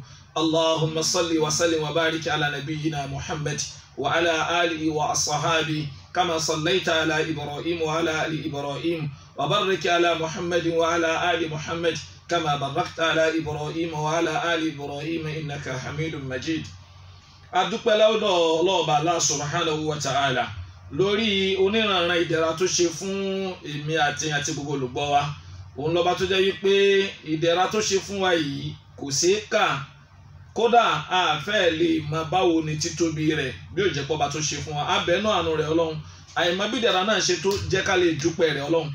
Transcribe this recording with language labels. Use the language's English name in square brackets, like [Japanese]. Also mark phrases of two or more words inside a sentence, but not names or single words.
[Arabic] اللهم صل وسلم وبارك على نبينا محمد وعلى آله وأصحابه كما صليت على إبراهيم وعلى آل إبراهيم وبارك على محمد وعلى آل محمد كما باركت على إبراهيم وعلى آل إبراهيم إنك حميد مجيد. [Yoruba] adúpẹ́ lọ́dọ̀ Ọlọ́run [Arabic] الله سبحانه وتعالى [Yoruba] lórí oníranran ìdẹ̀ra tó ṣe fún èmi àti gbogbo olùgbọ́ wa. Òun lọ́ba tó jẹ́ wípé ìdẹ̀ra tó ṣe fún wa yìí kò ṣeé kà, kódà a fẹ́ lè mọ báwo ni títóbi rẹ̀ bí ó jẹ́ pọ́ba tó ṣe fún wa. Abẹ́nú àánú rẹ̀ Ọlọ́run, àìmọ̀ bí ìdẹ̀ra náà ṣe tó jẹ́ ká lè dúpẹ́ rẹ̀ Ọlọ́run.